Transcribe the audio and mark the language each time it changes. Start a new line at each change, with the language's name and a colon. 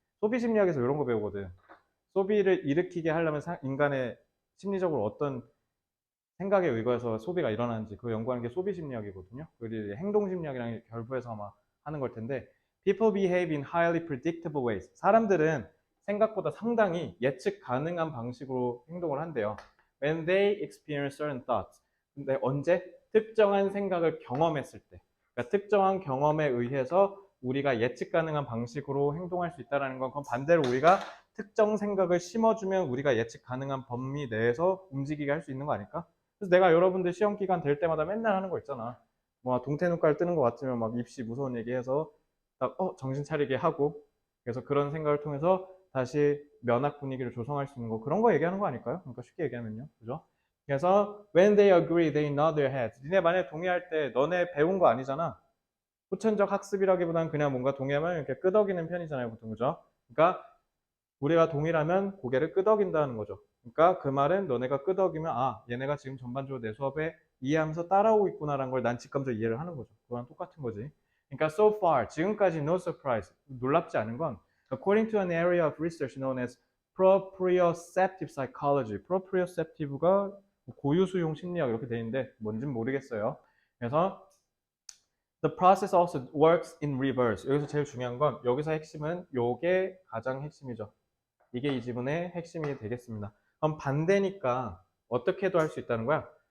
Korean: 소비 심리학에서 이런 거 배우거든. 소비를 일으키게 하려면 인간의 심리적으로 어떤 생각에 의거해서 소비가 일어나는지 그 연구하는 게 소비 심리학이거든요. 그리고 행동 심리학이랑 결부해서 아마 하는 걸 텐데
English: people behave in highly predictable ways.
Korean: 사람들은 생각보다 상당히 예측 가능한 방식으로 행동을 한대요.
English: When they experience certain thoughts.
Korean: 근데 언제? 특정한 생각을 경험했을 때. 그러니까 특정한 경험에 의해서 우리가 예측 가능한 방식으로 행동할 수 있다는 건 그건 반대로 우리가 특정 생각을 심어주면 우리가 예측 가능한 범위 내에서 움직이게 할 수 있는 거 아닐까? 그래서 내가 여러분들 시험 기간 될 때마다 맨날 하는 거 있잖아. 뭐 동태 눈깔 뜨는 것 같으면 막 입시 무서운 얘기해서 딱 정신 차리게 하고 그래서 그런 생각을 통해서 다시 면학 분위기를 조성할 수 있는 거 그런 거 얘기하는 거 아닐까요? 그러니까 쉽게 얘기하면요. 그죠?
English: 그래서 when they agree, they nod their heads.
Korean: 니네 만약에 동의할 때 너네 배운 거 아니잖아. 후천적 학습이라기보다는 그냥 뭔가 동의하면 이렇게 끄덕이는 편이잖아요, 보통 그죠? 그러니까 우리가 동일하면 고개를 끄덕인다는 거죠. 그러니까 그 말은 너네가 끄덕이면 얘네가 지금 전반적으로 내 수업에 이해하면서 따라오고 있구나라는 걸 난 직감적으로 이해를 하는 거죠. 그거랑 똑같은 거지.
English: 그러니까 so far
Korean: 지금까지
English: no surprise
Korean: 놀랍지 않은 건
English: according to an area of research known as proprioceptive psychology.
Korean: proprioceptive가 고유수용 심리학 이렇게 돼 있는데 뭔지는 모르겠어요.
English: 그래서 The process also works in reverse.
Korean: 여기서 제일 중요한 건 여기서 핵심은 요게 가장 핵심이죠. 이게 이 지문의 핵심이 되겠습니다. 그럼 반대니까 어떻게도 할 수 있다는 거야.